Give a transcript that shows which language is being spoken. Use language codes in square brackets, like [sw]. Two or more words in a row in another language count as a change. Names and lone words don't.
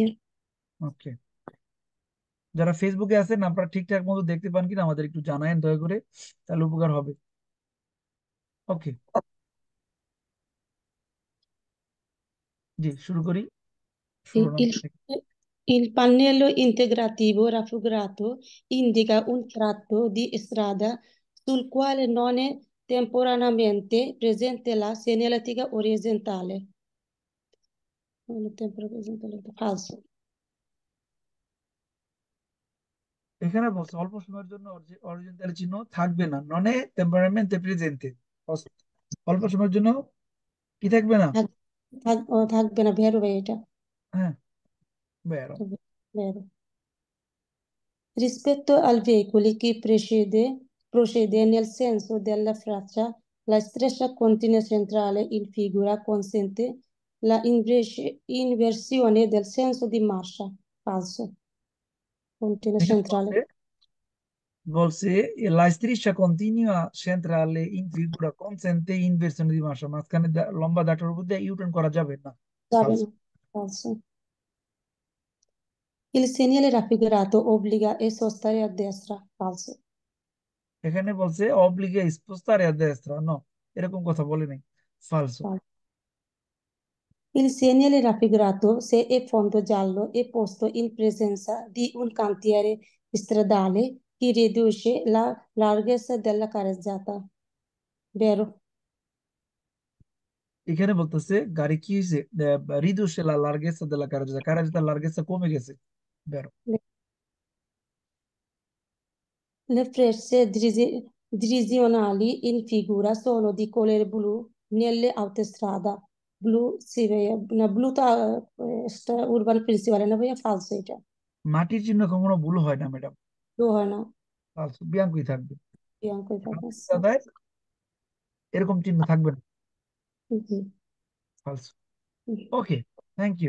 [bn] ওকে, যারা ফেসবুকে আছেন আপনারা ঠিকঠাক মতো দেখতে পান কিনা আমাদের একটু জানায়েন দয়া করে, তাহলে উপকার হবে। ওকে, জি শুরু করি, ষোলো [it] Il, [bn] নম্বর [it] il- [bn] থেকে। [it] il pannello integrativo raffigurato indica un tratto di strada sul quale non è temporaneamente presente la segnaletica orizzontale. Non è temporaneamente presente, falso. [bn] এখানে বলছে অল্প সময়ের জন্য অরিজিনাল চিহ্ন থাকবে না, [it] non è temporaneamente presente, [bn] অল্প সময়ের জন্য কি থাকবে না। থাকবে না, ভেরো ভাই এটা। হ্যাঁ, বেরো। [it] Vero. Rispetto al veicolo che procede nel senso della freccia, la striscia continua centrale in figura consente la inversione del senso di marcia. Falso. Continua [bn] এখানে [it] centrale. [bn] বলছে, বলছে [it] la striscia continua centrale in figura consente inversione di marcia, [bn] মাঝখানে লম্বা দাগটার উপর দিয়ে ইউটার্ন করা যাবে না। [it] Sabe, Falso. no? Falso. Il segnale raffigurato obbliga a sostare a destra. Falso. [bn] এখানে বলছে [it] obbliga a spostare a destra, no, [bn] এরকম কথা বলে নাই। ফালসো। [it] Falso. Il segnale raffigurato, se è fondo giallo, è posto in presenza di un cantiere stradale che riduce la larghezza della carreggiata. Vero? [bn] এখানে বলতেছে গাড়ি কি হয়েছে, [it] riduce la larghezza de la carreggiata, carreggiata larghezza [bn] কমে গেছে। বেরো। [it] Le frecce direzionali in figura sono di colore blu nelle autostrade. Blu, sì, [bn] না ব্লুটা [it] urban principale [bn] না ভাইয়া, falso এটা। মাটির চিহ্ন কখনো ভুল হয় না ম্যাডাম, ব্লু হয় না, ফালসো, বিয়াঙ্কই থাকবে। বিয়াঙ্কই থাকে। রাস্তায় এরকম চিহ্ন থাকবে না, জি। ফালসো। ওকে, [en] thank you.